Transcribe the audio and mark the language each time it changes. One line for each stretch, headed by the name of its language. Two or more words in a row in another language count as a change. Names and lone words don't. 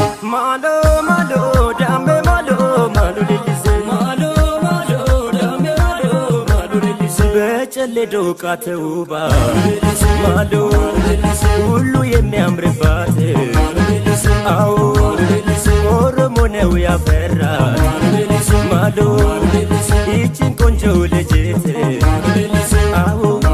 Oromo: Malo malo dambe malo malo lelise malo malo dambe malo malo lelise becelle doqateuba malo lelise
Amharic: ሁሉ የሚያምርባት አዎ ኦሮሞ ነው ያፈራት ማሎ ይችን ቆንጆ ልጅት አዎ